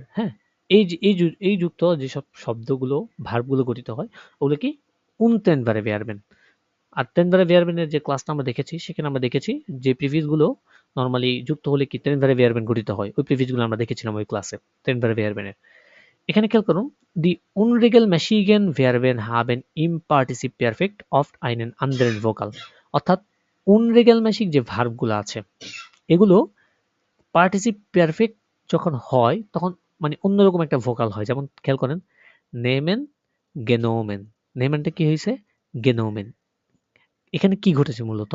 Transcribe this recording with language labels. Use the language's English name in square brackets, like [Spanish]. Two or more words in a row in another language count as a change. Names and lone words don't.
[Bangla] হ্যাঁ, এই যুক্ত যেসব শব্দগুলো ভার্বগুলো গঠিত হয় ওগুলো কি [German] untrennbare Verben. [Bangla] আর [German] trennbare Verbenের [Bangla] যে ক্লাসটা আমরা দেখেছি সেখানে আমরা দেখেছি যে প্রিফিক্সগুলো নর্মালি যুক্ত হলে কি [German] trennbare Verben [Bangla] গঠিত হয়, ওই প্রিফিক্সগুলো আমরা দেখেছিলাম ওই ক্লাসে [German] trennbare Verbenের। [Bangla] এখানে খেয়াল করুন, [German] দি unregelmäßigen Verben haben im Partizip Perfekt oft einen anderen Vokal। [Bangla] অর্থাৎ unregelmäßig যে ভার্বগুলো আছে এগুলো [German] Partizip Perfekt [Bangla] যখন হয় তখন মানে অন্যরকম একটা ভোকাল হয়। যেমন খেয়াল করেন, নেমেন, গেনোমেন। নেমেনটা কি হয়েছে? গেনোমেন। এখানে কি ঘটেছে মূলত?